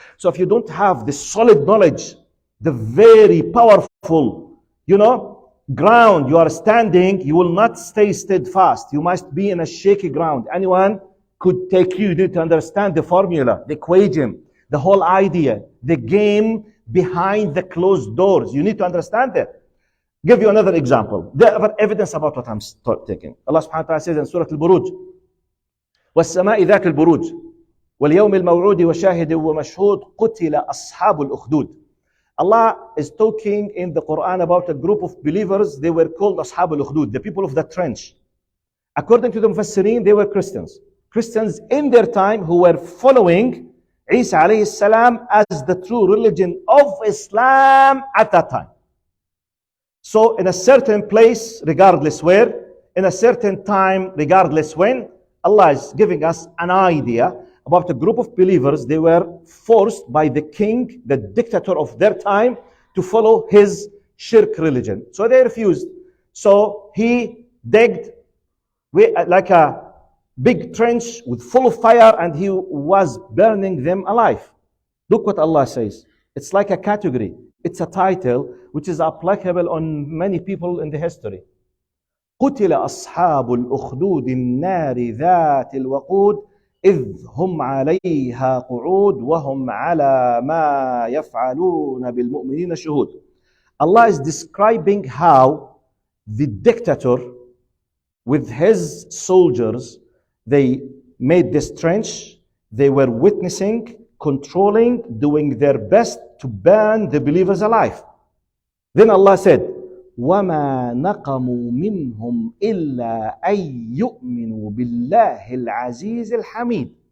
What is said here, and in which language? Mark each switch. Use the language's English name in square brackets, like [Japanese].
[English] So if you don't have the solid knowledge, the very powerful, you know, ground you are standing, you will not stay steadfast. You must be in a shaky ground. Anyone could take you. You need to understand the formula, the equation, the whole idea, the game behind the closed doors. You need to understand that. Give you another example. The other evidence about what I'm taking. Allah subhanahu wa ta'ala says in Surah Al-Buruj, [Arabic] وَالسَّمَاءِ ذَاتِ الْبُرُوجِ وَالْيَوْمِ الْمَوْعُودِ وَشَاهِدٍ وَمَشْهُودٍ قُتِلَ أَصْحَابُ الْأُخْدُودِ. [English] Allah is talking in the Quran about a group of believers. They were called Ashab al-Ukhdud, the people of the trench. According to the Mufassirin, they were Christians. Christians in their time who were following Isa alayhi salam as the true religion of Islam at that time. So in a certain place, regardless where, in a certain time, regardless when, Allah is giving us an idea about a group of believers. They were forced by the king, the dictator of their time, to follow his shirk religion. So they refused. So he digged like a big trench with full of fire and he was burning them alive. Look what Allah says. It's like a category. It's a title which is applicable on many people in the history. [Arabic] قتل أصحاب الأخدود النار ذات الوقود إذ هم عليها قعود وهم على ما يفعلون بالمؤمنين شهود. [English] Allah is describing how the dictator with his soldiers, they made this trench, they were witnessing, controlling, doing their best to burn the believers alive. Then Allah said, [Arabic] وَمَا نَقَمُوا مِنْهُمْ إِلَّا أَن يُؤْمِنُوا بِاللَّهِ الْعَزِيزِ الْحَمِيدِ.